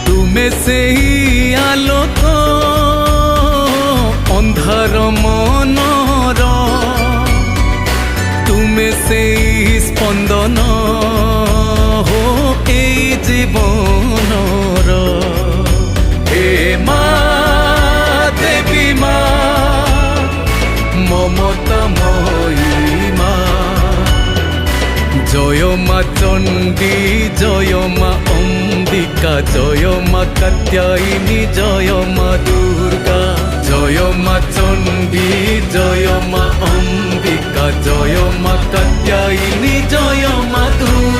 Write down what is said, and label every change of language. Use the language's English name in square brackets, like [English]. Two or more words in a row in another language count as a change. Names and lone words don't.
[Odia] ତୁମେ ସେଇ ଆଲୋକ ଅନ୍ଧାର ମନର, ତୁମେ ସେଇ ସ୍ପନ୍ଦନ ହୋ ଏଇ ଜୀବନର। ହେ ମା ଦେବୀ ମା [Bangla] মমতাময়ী মা, জয় মা চণ্ডী জয় মা অম্বিকা, জয় মা কাত্যায়নী জয় মা দুর্গা। জয় মা চণ্ডী জয় মা অম্বিকা, জয় মা কাত্যায়নী জয় মা দুর্গা।